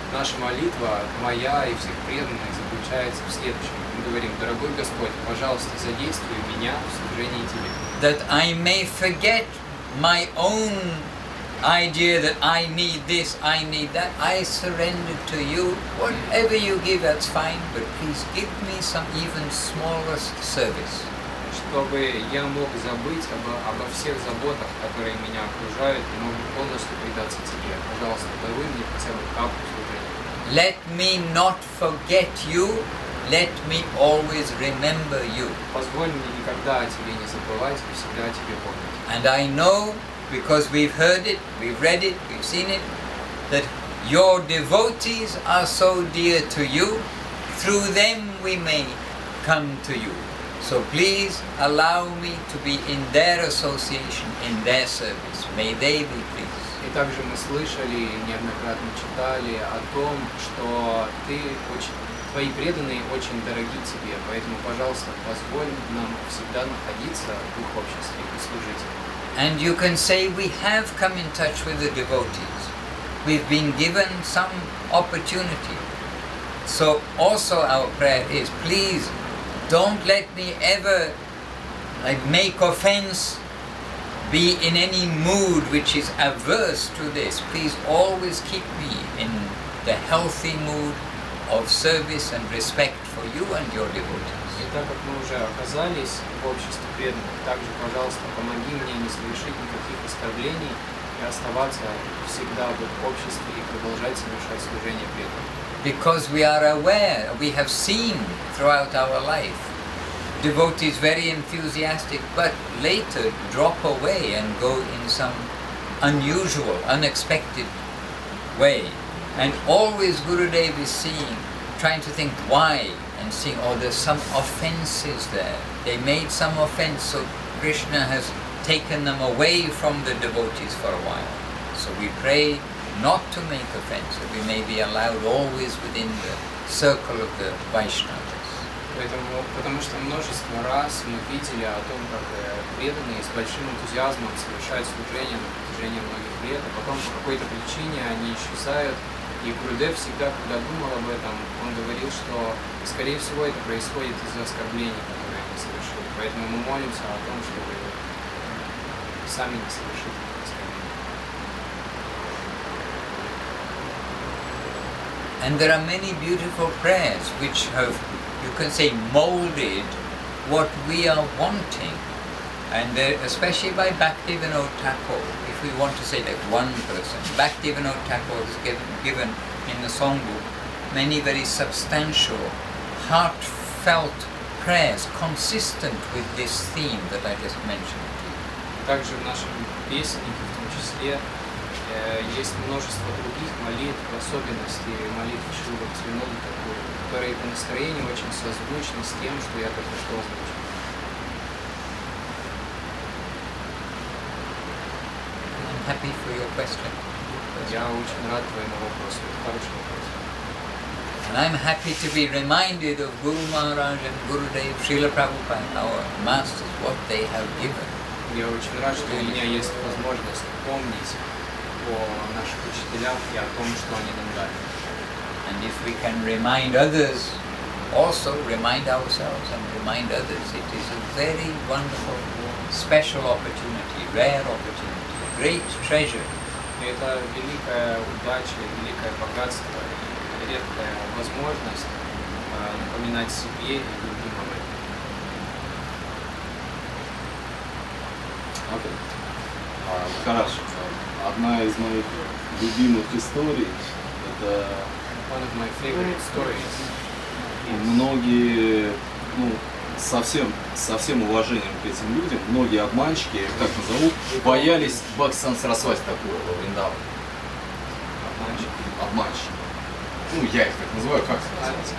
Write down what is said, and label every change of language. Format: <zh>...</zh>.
<ru>Наша молитва, моя и всех преданных, заключается в следующем. Мы говорим, дорогой Господь, пожалуйста, задействуй меня в служении Тебе.</ru> <en>That I may forget my own idea that I need this, I need that. I surrender to you. Whatever you give, that's fine, but please give me some even smallest service.</en> <ru>Чтобы я мог забыть обо всех заботах, которые меня окружают, и мог полностью предаться Тебе. Пожалуйста, даруй мне хотя бы каплю служения.</ru> <en>Let me not forget you. Let me always remember you.</en> <ru>Позволь мне никогда о Тебе не забывать и всегда о Тебе помнить.</ru> <en>And I know, because we've heard it, we've read it, we've seen it, that your devotees are so dear to you. Through them we may come to you. So please allow me to be in their association, in their service. May they be pleased.</en> <ru>И также мы слышали, неоднократно читали о том, что твои преданные очень дороги Тебе, поэтому, пожалуйста, позволь нам всегда находиться в их обществе и служить.</ru> <en>And you can say we have come in touch with the devotees. We've been given some opportunity. So also our prayer is, please don't let me ever make offense, be in any mood which is averse to this. Please always keep me in the healthy mood of service and respect for you and your devotees.</en> <ru>И так как мы уже оказались в обществе преданных, также, пожалуйста, помоги мне не совершить никаких оскорблений и оставаться всегда в их обществе и продолжать совершать служение преданным.</ru> <en>Because we are aware, we have seen throughout our life, devotees very enthusiastic, but later drop away and go in some unusual, unexpected way. And always Gurudev is seeing, trying to think why, and seeing, oh, there's some offenses there. They made some offense, so Krishna has taken them away from the devotees for a while. So we pray not to make offense, that we may be allowed always within the circle of the Vaishnavas.</en> <ru>Потому что множество раз мы видели о том, как преданные с большим энтузиазмом совершают служение на протяжении многих лет, а потом по какой-то причине они исчезают. И Гурудев всегда, когда думал об этом, он говорил, что, скорее всего, это происходит из-за оскорблений, которые они совершили. Поэтому мы молимся о том, чтобы сами не совершить этих оскорблений.</ru> <en>And there are many beautiful prayers which have, you can say, molded what we are wanting. And especially by Bhaktivinoda Thakur, if we want to say that one person, Bhaktivinoda Thakur has given in the songbook many very substantial, heartfelt prayers consistent with this theme that I just mentioned.</en> <ru>Также в нашем песеннике, в том числе, Есть множество других молитв, особенностей молитв Шрилы Бхактивиданты Свами, которые по настроению очень созвучны с тем, что я только что озвучил.</ru> <en>I'm happy for your question.</en> <ru>Я очень рад твоему вопросу. Это хороший вопрос.</ru> <en>And I'm happy to be reminded of Guru Maharaj and Gurudev Srila Prabhupada, our masters, what they have given.</en> <ru>Я очень рад, что у меня есть возможность помнить о наших учителях и о том, что они нам дали.</ru> <en>And if we can remind others, also remind ourselves and remind others, it is a very wonderful, special opportunity, rare opportunity, a great treasure.</en> <ru>И это великая удача, великое богатство, и редкая возможность напоминать себе и другим об этом. Махарадж, одна из моих любимых историй, это</ru> <en>One of my favorite stories.</en> <ru>многие, со всем уважением к этим людям, многие обманщики, как назову, боялись Бхактиведанты Сарасвати Такура во Вриндаване. Обманщики. Я их так называю, как сказать?</ru>